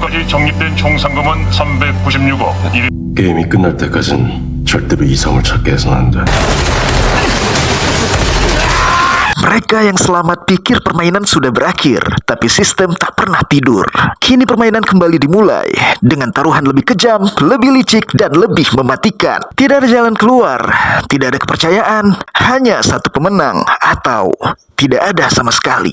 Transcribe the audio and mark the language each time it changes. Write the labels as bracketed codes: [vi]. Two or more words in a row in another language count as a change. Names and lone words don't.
[ko] 적립된 총 상금은 396억. 게임이 끝날 때까진 절대로 이성을 찾게 해서는 안 돼. [id] Mereka yang selamat pikir permainan sudah berakhir, tapi sistem tak pernah tidur. Kini permainan kembali dimulai dengan taruhan lebih kejam, lebih licik, dan lebih mematikan. Tidak ada jalan keluar, tidak ada kepercayaan, hanya satu pemenang atau tidak ada sama sekali.